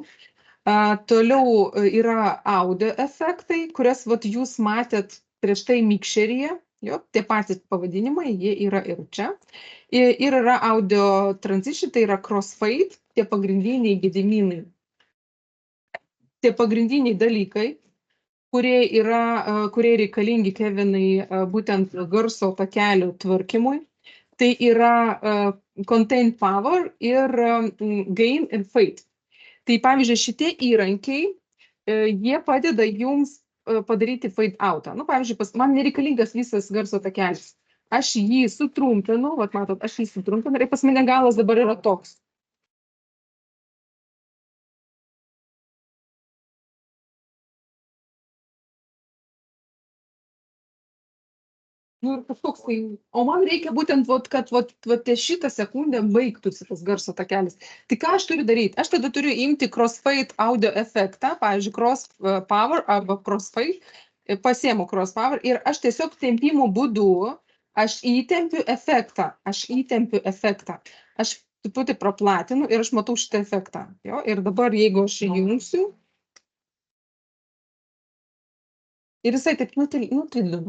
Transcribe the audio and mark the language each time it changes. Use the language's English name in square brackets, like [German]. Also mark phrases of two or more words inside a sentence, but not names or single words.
[Lithuanian] Toliau yra audio efektai, kurias jūs matėt prieš tai mikšeryje, tie patys pavadinimai, jie yra ir čia. Ir yra [English] audio transition, [Lithuanian] tai yra crossfade, tie pagrindiniai gedimynai, tie pagrindiniai dalykai, kurie reikalingi, Kevinai, būtent garso takelių tvarkymui. Tai yra [English] contain power [Lithuanian] ir gain ir fade. Tai pavyzdžiui, šitie įrankiai, jie padeda jums padaryti [English] fade outą. [Lithuanian] Nu, pavyzdžiui, man nereikalingas visas garso takelis. Aš jį sutrumpinu, vat matot, aš jį sutrumpinu ir pas mane galas dabar yra toks. Nu, ir kažkoks tai, o man reikia būtent, kad šitą sekundę baigtųsi tas garso takelis. Tai ką aš turiu daryti? Aš tada turiu imti [English] crossfade audio [Lithuanian] efektą, pavyzdžiui, [English] cross power [Lithuanian] arba crossfade, pasiemu [English] cross power [Lithuanian] ir aš tiesiog tempimo būdu, aš įtempiu efektą, aš truputį praplatinu ir aš matau šitą efektą. Jo? Ir dabar, jeigu aš įjungsiu, ir jisai taip nutildino.